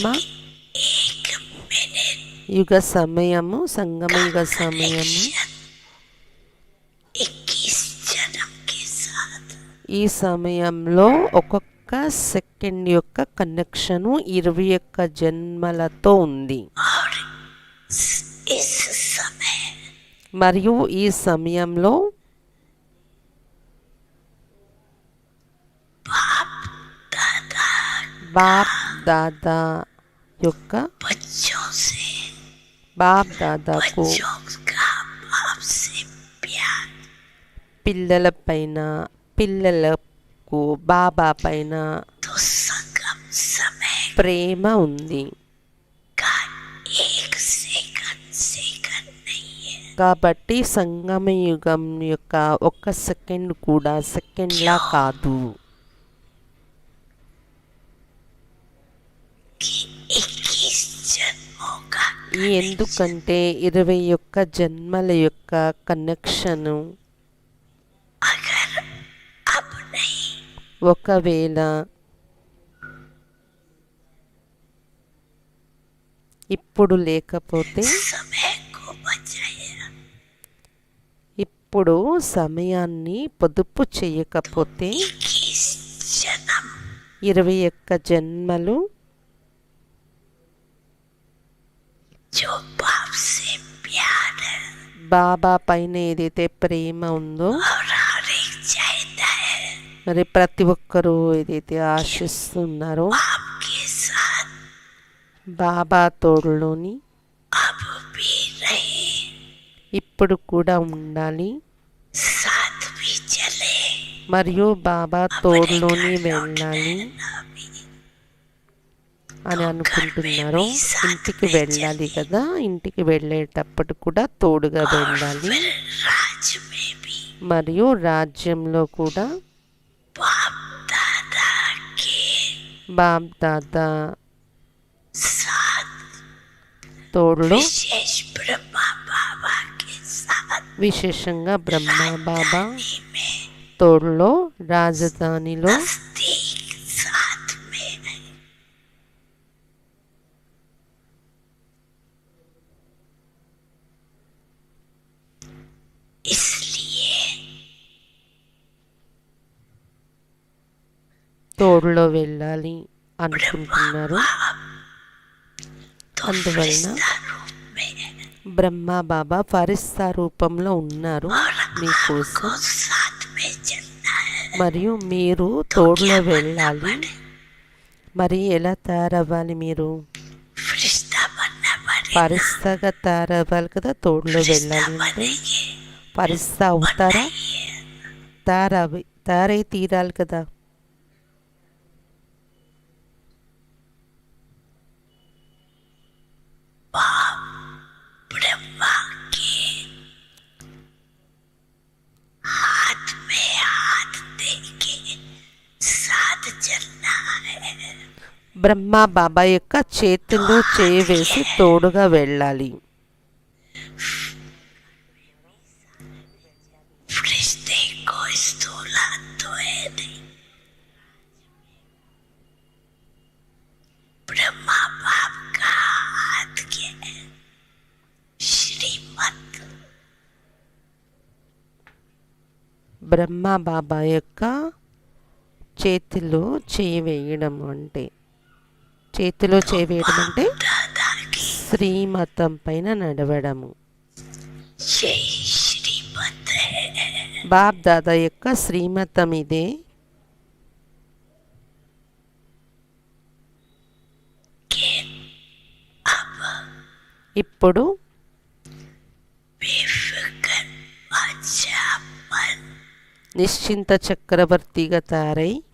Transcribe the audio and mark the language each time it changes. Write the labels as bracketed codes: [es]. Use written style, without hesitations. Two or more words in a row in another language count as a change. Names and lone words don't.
[hi] एक मिनट [te] యుగ సమయము, సంగమ యుగ సమయము [hi] 21 जन्म के साथ. [te] ఈ సమయంలో ఒక్కొక్క సెకండ్ యొక్క కనెక్షను 21 జన్మలతో ఉంది. [hi] और इस समय [te] మరియు ఈ సమయంలో [hi] दादा [te] బాప్ దాదా యొక్క [hi] बच्चों से, [te] బాప్ దాదాకు [hi] बच्चों का बाप से प्यार, [te] పిల్లల పైన, పిల్లలకు బాబా పైన [hi] तो संगम समय [te] ప్రేమ ఉంది. [hi] का एक सेकंड नहीं है. [te] కాబట్టి సంగమ యుగం యొక్క ఒక్క సెకండ్ కూడా సెకండ్లా కాదు. [hi] कि 21 जन्मों का [te] ఎందుకంటే 21 జన్మల యొక్క కనెక్షను [hi] अगर अब नहीं [te] ఒకవేళ ఇప్పుడు లేకపోతే, [hi] समय को बचाया, [te] ఇప్పుడు సమయాన్ని పొదుపు చేయకపోతే [hi] 21 जन्म [te] 21 जन्मలు [hi] जो बाप से प्यार है [te] బాబా పైన ఏదైతే ప్రేమ ఉందో, [hi] और हर एक चाहता है [te] మరి ప్రతి ఒక్కరూ ఏదైతే ఆశిస్తున్నారో [hi] आपके साथ [te] బాబా తోడులోని [hi] अब भी रहे, [te] ఇప్పుడు కూడా ఉండాలి, [hi] साथ भी चले. [te] మరియు బాబా తోడులోని వెళ్ళాలి అని అనుకుంటున్నారు. ఇంటికి వెళ్ళాలి కదా, ఇంటికి వెళ్ళేటప్పుడు కూడా తోడుగా వెళ్ళాలి. [hi] राज में भी [te] మరియు రాజ్యంలో కూడా [hi] बाप दादा के [te] బాప్ దాదా [hi] साथ, [te] తోడులో, [hi] विशेष ब्रह्मा बाबा के साथ [te] విశేషంగా బ్రహ్మ బాబా [hi] में [te] తోడులో, రాజధానిలో [hi] नजदीक साथ में इसलिए [te] తోడులో వెళ్ళాలి అనుకుంటున్నారు. [hi] तो [te] అందువలన [hi] फरिश्ता रूप में [te] బ్రహ్మ బాబా ఫరిస్తా రూపంలో ఉన్నారు [hi] और [te] మీకోసం. [hi] आपको साथ में चलना है. [te] మరియు మీరు [hi] तो [te] తోడులో [hi] क्या बनना [te] వెళ్ళాలి. [hi] पड़े? [te] మరి ఎలా తయారవ్వాలి? మీరు [hi] फरिश्ता बनना पड़े. [te] ఫరిస్తాగా తయారవ్వాలి కదా తోడులో [hi] फरिश्ता [te] వెళ్ళాలి అంటే. [hi] बनेंगे. [te] ఫరిస్తా అవుతారా? తయారై తీరాలి కదా. [hi] ब्रह्मा के हाथ में हाथ दे के साथ चलना है. [te] బ్రహ్మ బాబా యొక్క చేతుల్లో చేయి వేసి తోడుగా వెళ్ళాలి. [hi] फरिश्ते को स्थूल हाथ तो है नहीं. ब्रह्मा बाप का हाथ के श्रीमत [te] బ్రహ్మ బాబా యొక్క చేతిలో చేయి వేయడం అంటే [hi] दादा की [te] శ్రీమతం పైన నడవడము. [hi] यही श्रीमत है. [te] బాబ్ దాదా యొక్క శ్రీమతం ఇదే. [hi] कि अब [te] ఇప్పుడు [hi] बेफिक्र बादशाहपन [te] నిశ్చింత చక్రవర్తిగా తయారై